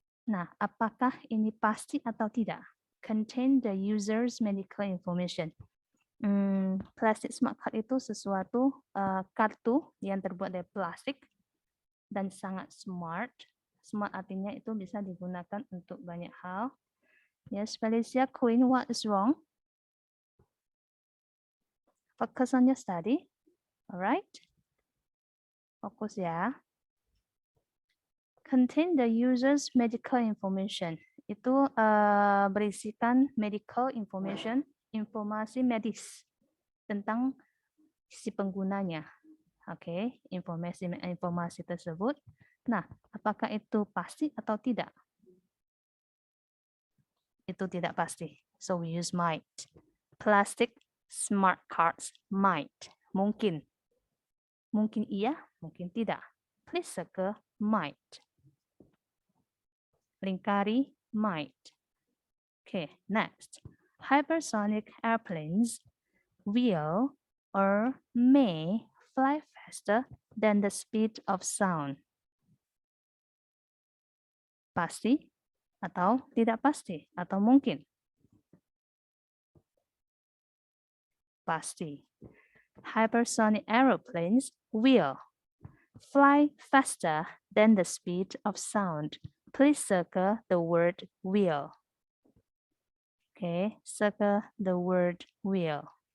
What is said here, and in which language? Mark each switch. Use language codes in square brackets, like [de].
[id] Nah, apakah ini pasti atau tidak? [en] Contain the user's medical information. [id] Plastic smart card itu sesuatu kartu yang terbuat dari plastik dan sangat smart. Smart artinya itu bisa digunakan untuk banyak hal. [en] Yes, Felicia Queen, what is wrong? Focus on your study. Alright. [id] Fokus ya. [en] Contain the user's medical information. [id] Itu berisikan medical information, informasi medis tentang si penggunanya. Oke, informasi tersebut. Nah, apakah itu pasti atau tidak? Itu tidak pasti. [en] So we use might. Plastic smart cards might. [id] Mungkin. Mungkin iya, mungkin tidak. [en] Please circle might. [id] Lingkari might. [en] Okay, next. Hypersonic airplanes will or may fly faster than the speed of sound. [id] Pasti atau tidak pasti atau mungkin? Pasti. [en] Hypersonic aeroplanes will fly faster than the speed of sound. Please circle the word will. Okay, circle the word will.